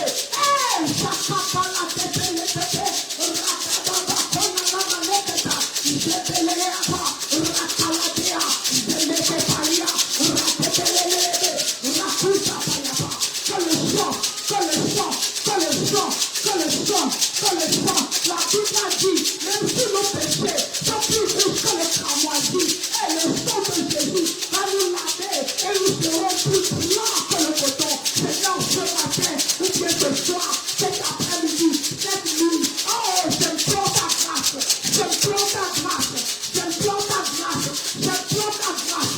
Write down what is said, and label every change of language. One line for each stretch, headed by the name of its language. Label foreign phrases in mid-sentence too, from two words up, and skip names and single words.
French: Hey, Sakapala, Tepele, Tepe, Rakababa, Konana, Leketa, Tepeleapa, Rakaladea, Zemekepalia, Rakepelelebe, Rakuta Payapa. Que le sang, que le sang, que le sang, que le sang, que le sang. La Bible a dit, même si nos péchés sont plus rouges que le cramoisi, et le sang de Jésus va nous laver et nous serons plus blancs que le coton. Seigneur, ce matin, ou bien ce soir, cet après-midi, cette nuit, oh, j'implore ta grâce, j'implore ta grâce, j'implore ta grâce, j'implore ta grâce.